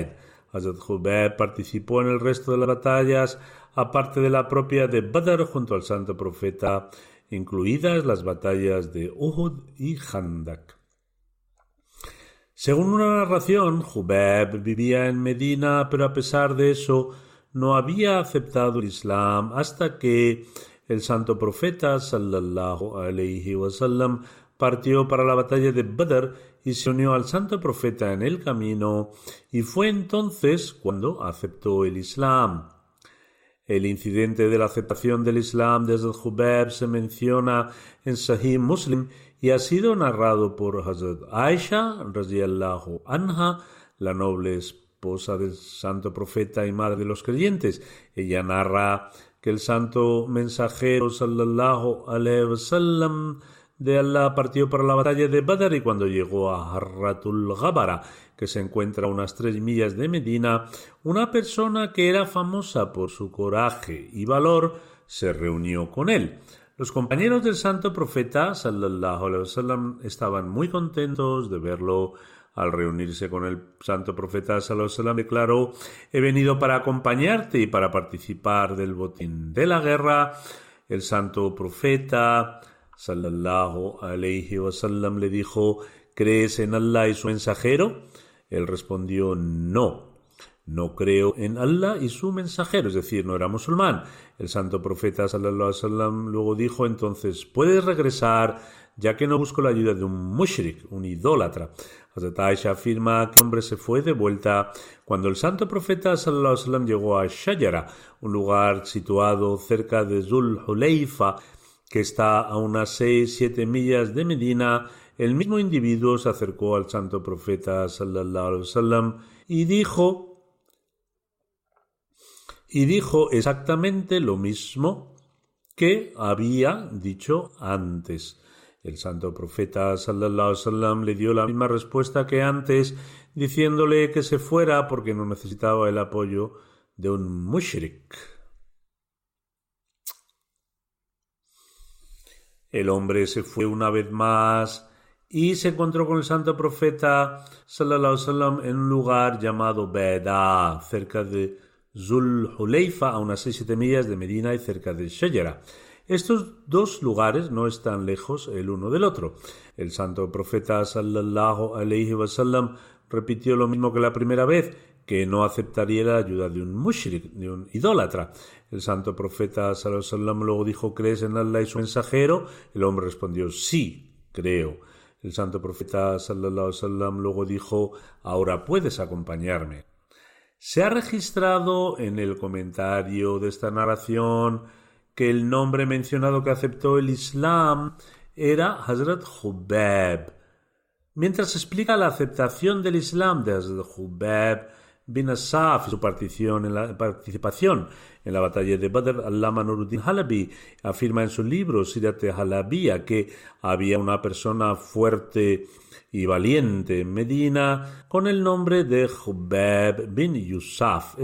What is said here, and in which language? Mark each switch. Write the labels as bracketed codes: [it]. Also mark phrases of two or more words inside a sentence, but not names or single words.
[es] Hazrat Hubeb participó en el resto de las batallas, aparte de la propia de Badr junto al santo profeta, incluidas las batallas de Uhud y Khandak. Según una narración, Hubeb vivía en Medina, pero a pesar de eso no había aceptado el Islam hasta que el santo profeta [ar] صلى الله عليه وسلم [es] partió para la batalla de Badr y se unió al santo profeta en el camino, y fue entonces cuando aceptó el Islam. El incidente de la aceptación del Islam de Hazrat Hubeb se menciona en Sahih Muslim y ha sido narrado por Hazrat Aisha [ar] رضي الله عنها, [es] la noble esposa del santo profeta y madre de los creyentes. Ella narra que el santo mensajero [ar] صلى الله عليه وسلم [es] de Allah partió para la batalla de Badr, y cuando llegó a Harratul Ghabara, que se encuentra a unas 3 millas de Medina, una persona que era famosa por su coraje y valor se reunió con él. Los compañeros del santo profeta [ar] صلى الله عليه وسلم [es] estaban muy contentos de verlo. Al reunirse con el santo profeta [ar] صلى الله عليه وسلم [es] declaró: «He venido para acompañarte y para participar del botín de la guerra». El santo profeta [ar] صلى الله عليه وسلم [es] le dijo: «¿Crees en Allah y su mensajero?». Él respondió: no creo en Allah y su mensajero, es decir, no era musulmán. El santo profeta [ar] صلى الله عليه وسلم [es] luego dijo: «Entonces puedes regresar, ya que no busco la ayuda de un mushrik, un idólatra». Hazrat Aisha afirma que el hombre se fue de vuelta cuando el santo profeta [ar] صلى الله عليه وسلم [es] llegó a Shajara, un lugar situado cerca de Zul Hulayfa, que está a unas 6-7 millas de Medina. El mismo individuo se acercó al santo profeta [ar] صلى الله عليه وسلم [es] y dijo exactamente lo mismo que había dicho antes. El santo profeta [ar] صلى الله عليه وسلم [es] le dio la misma respuesta que antes, diciéndole que se fuera porque no necesitaba el apoyo de un mushrik. El hombre se fue una vez más y se encontró con el santo profeta [ar] صلى الله عليه وسلم [es] en un lugar llamado Beda, cerca de Zul Hulayfa, a unas 6-7 millas de Medina y cerca de Shajara. Estos dos lugares no están lejos el uno del otro. El santo profeta [ar] صلى الله عليه وسلم [es] repitió lo mismo que la primera vez, que no aceptaría la ayuda de un mushrik, de un idólatra. El santo profeta [ar] صلى الله عليه وسلم [es] luego dijo: «¿Crees en Allah y su mensajero?». El hombre respondió: «Sí, creo». El santo profeta [ar] صلى الله عليه وسلم [es] luego dijo: «Ahora puedes acompañarme». Se ha registrado en el comentario de esta narración que el nombre mencionado que aceptó el Islam era Hazrat Hubeb. Mientras se explica la aceptación del Islam de Hazrat Hubeb, bin Asaf y su participación en la batalla de Badr, Allama Nuruddin Halabi afirma en su libro Sirat Halabia que había una persona fuerte y valiente en Medina con el nombre de Hubab bin Yusaf.